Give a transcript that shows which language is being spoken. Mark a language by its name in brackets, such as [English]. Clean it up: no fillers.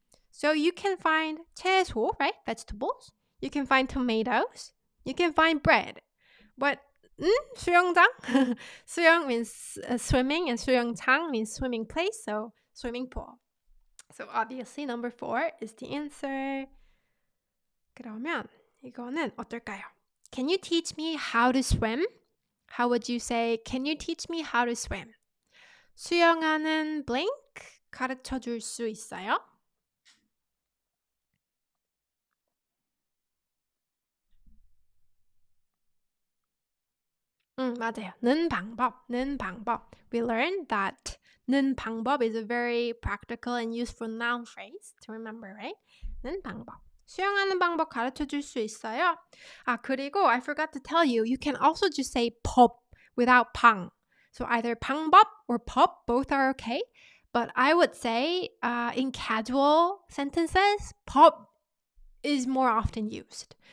[English] So you can find 채소, right? Vegetables. You can find tomatoes. You can find bread. But 수영장? 수영 means swimming and 수영장 means swimming place, so swimming pool. So obviously number 4 is the answer. [Korean] 그러면 이거는 어떨까요? [English] Can you teach me how to swim? How would you say, can you teach me how to swim? [Korean] 수영하는 blank 가르쳐 줄 수 있어요? 맞아요. 는 방법. [English] We learned that 는 방법 is a very practical and useful noun phrase to remember, right? [Korean] 는 방법. 수영하는 방법 가르쳐 줄 수 있어요? [English] 그리고 I forgot to tell you, you can also just say 법 without 방. So either 방법 or 법, both are okay. But I would say in casual sentences, 법 is more often used.